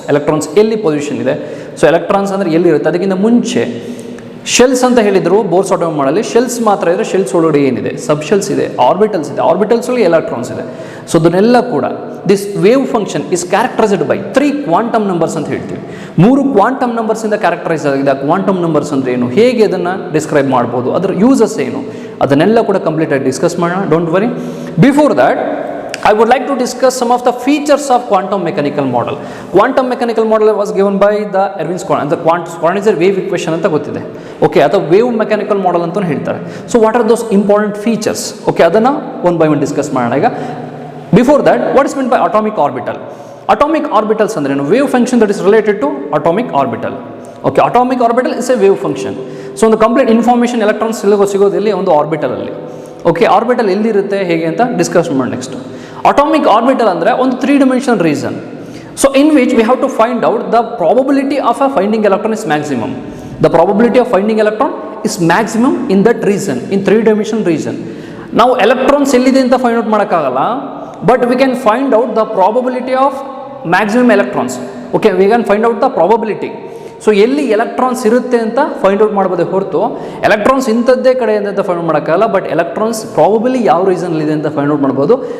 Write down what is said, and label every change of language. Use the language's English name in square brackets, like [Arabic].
[Kannada] Electrons ಎಲ್ಲಿ position ಇದೆ, so electrons ಅಂದರೆ ಎಲ್ಲಿರುತ್ತೆ, ಅದಕ್ಕಿಂತ ಮುಂಚೆ ಶೆಲ್ಸ್ ಅಂತ ಹೇಳಿದ್ರು ಬೋರ್ಸ್ ಆಟಮ್ ಮಾಡಲಿ, ಶೆಲ್ಸ್ ಮಾತ್ರ ಇದ್ರೆ ಶೆಲ್ಸ್ ಒಳಗಡೆ ಏನಿದೆ, ಸಬ್ ಶೆಲ್ಸ್ ಇದೆ, ಆರ್ಬಿಟಲ್ಸ್ ಇದೆ, ಆರ್ಬಿಟಲ್ಸ್ ಒಳಗೆ ಎಲೆಕ್ಟ್ರಾನ್ಸ್ ಇದೆ. ಸೊ ಅದನ್ನೆಲ್ಲ ಕೂಡ [English] This wave function is characterised by 3 quantum numbers ಅಂತ ಹೇಳ್ತೀವಿ. [Kannada] 3 ಕ್ವಾಂಟಮ್ ನಂಬರ್ಸಿಂದ ಕ್ಯಾರೆಕ್ಟರೈಸ್ ಆಗಿದೆ. ಕ್ವಾಂಟಮ್ ನಂಬರ್ಸ್ ಅಂದರೆ ಏನು, ಹೇಗೆ ಅದನ್ನು ಡಿಸ್ಕ್ರೈಬ್ ಮಾಡ್ಬೋದು, ಅದರ ಯೂಸಸ್ ಏನು, ಅದನ್ನೆಲ್ಲ ಕೂಡ ಕಂಪ್ಲೀಟಾಗಿ ಡಿಸ್ಕಸ್ ಮಾಡೋಣ. [English] Don't worry. Before that I would like to discuss some of the features of quantum mechanical model. Quantum mechanical model was given by the Quantized wave equation ಅಂತ ಗೊತ್ತಿದೆ, okay, [Kannada] ಅಥವಾ ವೇವ್ ಮೆಕ್ಯಾನಿಕಲ್ ಮಾಡೆಲ್ ಅಂತ ಹೇಳ್ತಾರೆ. [English] So what are those important features, okay, ಅದನ್ನು one by one discuss ಮಾಡೋಣ ಈಗ. Before that, what is mean by atomic orbital? Atomic orbitals ಅಂದ್ರೆ ಏನು? Wave function that is related to atomic orbital. Okay, atomic orbital is a wave function. [Kannada] So ಒಂದು complete information electrons ಸಿಗೋದಿಲ್ಲಿ ಒಂದು ಆರ್ಬಿಟಲಲ್ಲಿ. Okay, orbital ಎಲ್ಲಿರುತ್ತೆ, ಹೇಗೆ ಅಂತ discuss ಮಾಡಿ next. [English] Atomic orbital ಅಂದರೆ ಒಂದು 3-dimensional region, so in which we have to find out the probability of a finding electron is maximum. The probability of finding electron is maximum in that region, in 3-dimensional region. [Kannada] ನಾವು electrons ಎಲ್ಲಿದೆ ಅಂತ find out ಮಾಡೋಕ್ಕಾಗಲ್ಲ, [English] But we can find out the probability of maximum electrons. [Kannada] Okay, we can find out the probability. So ಎಲ್ಲಿ electrons ಇರುತ್ತೆ ಅಂತ find out ಮಾಡ್ಬೋದೇ ಹೊರತು electrons ಇಂಥದ್ದೇ ಕಡೆ ಅಂತ ಫೈಂಡ್ ಔಟ್ ಮಾಡೋಕ್ಕಾಗಲ್ಲ, ಬಟ್ ಎಲೆಕ್ಟ್ರಾನ್ಸ್ ಪ್ರಾಬಬಲಿ ಯಾವ ರೀಸನ್ಲಿದೆ ಅಂತ ಫೈಂಡ್ ಔಟ್ ಮಾಡ್ಬೋದು.